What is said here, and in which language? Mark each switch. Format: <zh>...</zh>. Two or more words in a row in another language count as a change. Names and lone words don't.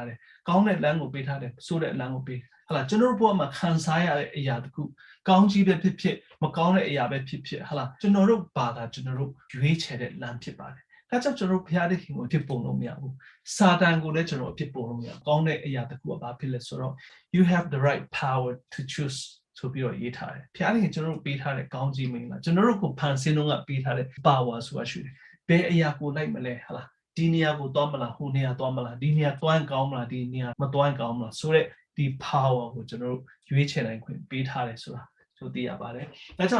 <my>တယ်ကောင်းတဲ့လမ်းကိုပေးထားတယ်ဆိုးတဲ့လမ်းကိုပေးဟလာကျွန်တော်တို့ဘဝမှာခံစားရတဲ့အရာတခုကောင်းကြီးပဲဖြစ်ဖြစ်မကောင်းတဲ့အရာပဲဖြစ်ဖြစ်ဟလာကျွန်တော်တို့ဘာသာကျွန်တော်တို့ရွေးချယ်တဲ့လမ်းဖြစ်ပါတယ်ဒါကြောင့်ကျွန်တော်ဘုရားသခင်ကိုအဖြစ်ပုံလို့မရဘူးစာတန်ကိုလည်းကျွန်တော်အဖြစ်ပုံလို့မရကောင်းတဲ့အရာတခုကဘာဖြစ်လဲဆိုတော့</my> <en>you have the right power to choose</en> <my>ဆိုပြီးတော့ရေးထားတယ်ဘုရားသခင်ကျွန်တော်တို့ပေးထားတဲ့ကောင်းကြီးမင်္ဂလာကျွန်တော်တို့ကိုဖန်ဆင်းတော့ကပေးထားတဲ့ power ဆိုတာရှိတယ်ဘယ်အရာကိုလိုက်မလဲဟလားဒီနေရာကိုသွားမလားဟိုနေရာသွားမလား ဒီနေရာသွားကောင်းမလားဒီနေရာမသွားကောင်းမလားဆိုတော့ဒီ power ကိုကျွန်တော်တို့ရွေးချယ်နိုင်ခွင့်ပေးထားတယ်ဆိုတာဆိုသိရပါတယ်ဒါကြောင့်</my>